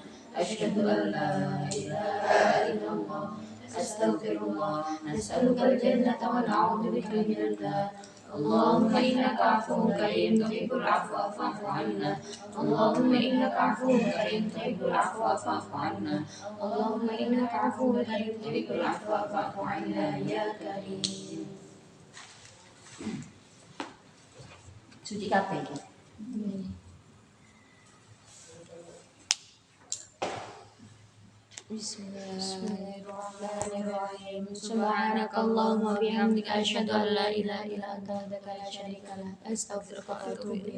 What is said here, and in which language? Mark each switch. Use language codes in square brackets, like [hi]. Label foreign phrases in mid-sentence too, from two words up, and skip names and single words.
[ar] أشهد أن لا إله إلا الله أستغفر الله نسألك الجنة ونعوذ بك من النار. اللهم إنك عفو كريم تحب العفو فاعف عنا. اللهم إنك عفو كريم تحب العفو فاعف عنا. اللهم إنك عفو كريم تحب العفو فاعف عنا يا كريم. [jv] Suci kabeh. [ar] Bismillahirrahmanirrahim. سبحانك اللهم وبحمدك أشهد أن لا إله إلا أنت أستغفرك وأتوب إليك.